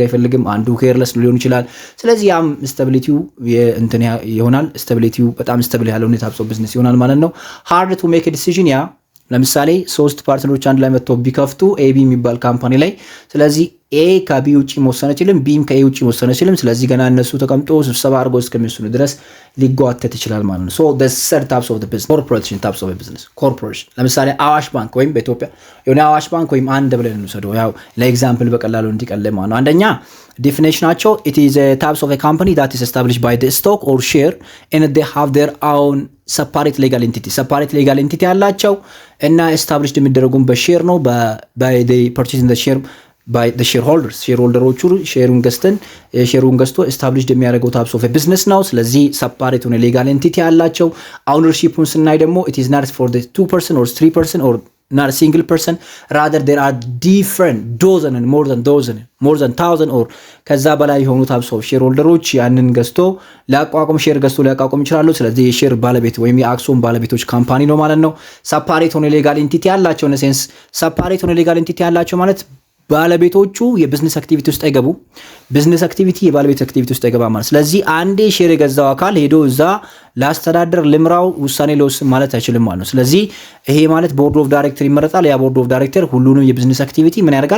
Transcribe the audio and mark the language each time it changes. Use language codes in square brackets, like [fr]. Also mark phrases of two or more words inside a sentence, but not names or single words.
[am] አይፈልግም፣ አንዱ ኬርለስ ሊሆን ይችላል። ስለዚህ ያም ስታቢሊቲው እንትን ይሆናል። ስታቢሊቲው በጣም ስታብል ያለው ሁኔታ [en] types of business [am] ይሆናል ማለት ነው። [en] hard to make decision [am] ያ ለምሳሌ ሶስት ፓርትነሮች አንድ ላይ መጥተው ቢከፍቱ ኤቢ የሚባል ካምፓኒ ላይ ስለዚህ ኤ ከቢ ውጪ መወሰን አይችልም፣ ቢም ከኤ ውጪ መወሰን አይችልም። ስለዚህ ገና እነሱ ተቀምጦ ስብሰባ አድርገው እስከሚወስኑ ድረስ ሊጓተት ይችላል ማለት ነው። [en] ሶ the third types of the business corporation types of a business corporation [am] ለምሳሌ አዋሽ ባንክ ወይም በኢትዮጵያ የሆነ አዋሽ ባንክ ወይም አንድ ብለን እንውሰደው ያው ለኤግዛምፕል በቀላሉ እንዲቀለል ማለት ነው። አንደኛ ዴፊኒሽናቸው [en] it is a types of a company that is established by the stock or share and they have their own separate legal entity [am] ያላቸው እና [en] established [am] የሚደረጉም በሼር ነው [en] by the purchasing the share by the shareholders ሼርሆልደሮቹ [am] ሼሩን ገዝቶ established የሚያደርገው [en] types of a business [am] ነው። ስለዚህ separate ሆነ [en] legal entity [am] ያላቸው ownershipን ስናይ ደግሞ [en] it is not for the 2 person or 3 person or not a single person rather there are different dozen and more than 1000 or [am] ከዛ በላይ የሆኑ [en] types of shareholders [am] ያንን ገዝቶ ሼር ገዝቶ ሊያቋቁም ይችላሉ። ስለዚህ የሼር ባለቤት ወይም የአክሲዮን ባለቤቶች ካምፓኒ ነው ማለት ነው። separate ሆነ [en] legal entity [am] ያላቸው [en] in a sense [am] separate ሆነ [en] legal entity [am] ያላቸው ማለት ባለቤቶቹ የቢዝነስ አክቲቪቲ ውስጥ አይገቡ፣ [en] business activity [am] የባለቤት አክቲቪቲ ውስጥ አይገባ ማለት። ስለዚህ አንዴ ሼር የገዛው አካል ሄዶ እዛ ላስተዳደር ልምራው ውሳኔ ለውስን ማለት አይችልም ማለት ነው። ስለዚህ ይሄ ማለት [en] board of director [am] ይመረጣል። ያ [en] board of director [am] ሁሉንም የቢዝነስ አክቲቪቲ ምን ያደርጋል?